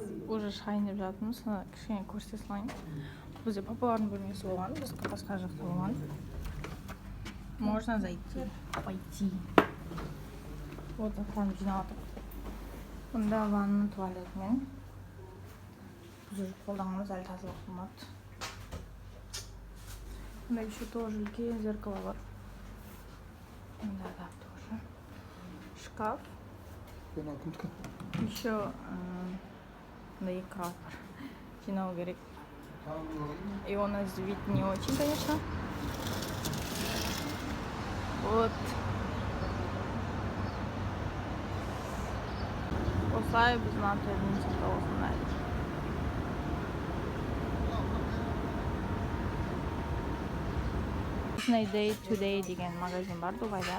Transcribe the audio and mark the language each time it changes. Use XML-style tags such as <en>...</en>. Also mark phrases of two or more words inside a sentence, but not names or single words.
<kk>уже шайын деп жатырмыз. Кішкене көрсете салайын. Бізде папалардың бөлмесі болған, біз басқа жақта болған.</kk> <ru>Можно зайти, пойти.</ru> <kk>Вот заттарымды жинап жатыр. Бұнда ванна, туалетмен. Біз уже қолданғанбыз, әлі тазалық болмады. Бұнда</kk> <ru>еще тоже</ru> <kk>үлкен зеркало бар. Бұнда да тоже. Шкаф. Еще экран бар. Жинау керек.</kk> <ru>И у нас вид не очень, конечно. Вот.</ru> <kk>Осылай біздің отельдің сақтауысында. Day Today деген магазин бар Дубайда.</kk>